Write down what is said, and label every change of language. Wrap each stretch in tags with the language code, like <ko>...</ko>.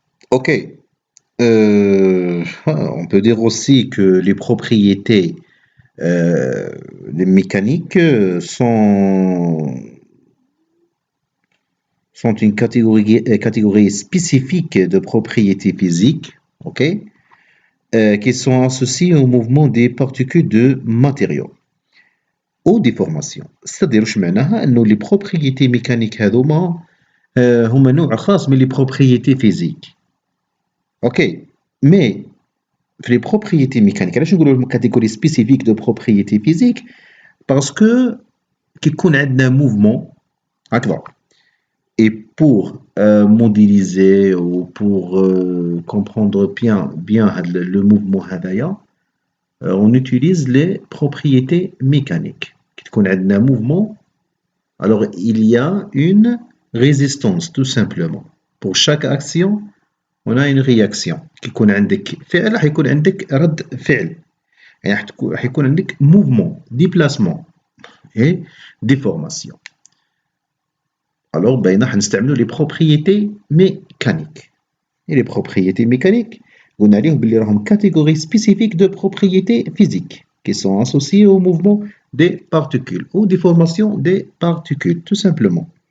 <fr>Ok. On peut dire aussi que les propriétés les mécaniques sont une catégorie spécifique de propriétés physiques, ok, qui sont associées au mouvement des particules de matériaux ou déformation. C'est-à-dire</fr> <ar>واش معناها انه</ar> <fr>les propriétés mécaniques</fr> <ar>هذوما هما نوع خاص من</ar> <fr>les propriétés physiques. Ok, mais les propriétés mécaniques,</fr> <ar>علاش نقولوا</ar> <fr>une catégorie spécifique de propriétés physiques? Parce que</fr> <ar>كيكون عندنا mouvement هكذا.</ar> <fr>Et pour modéliser ou pour comprendre bien le mouvement هذايا, on utilise les propriétés mécaniques.</fr> <ar>كي تكون عندنا</ar> <fr>mouvement, alors il y a une résistance tout simplement. Pour chaque action, on a une réaction.</fr> <ar>كي يكون عندك فعل راح يكون عندك رد فعل. يعني راح يكون عندك</ar> <fr>mouvement, déplacement et déformation. Alors,</fr> <ar>راح نستعملوا</ar> <fr>les propriétés mécaniques. Et les propriétés mécaniques,</fr> <ar>قلنا عليهم باللي راهم</ar> <fr>catégories spécifiques de propriétés physiques qui sont associées au mouvement des particules ou déformation des particules, tout simplement.</fr>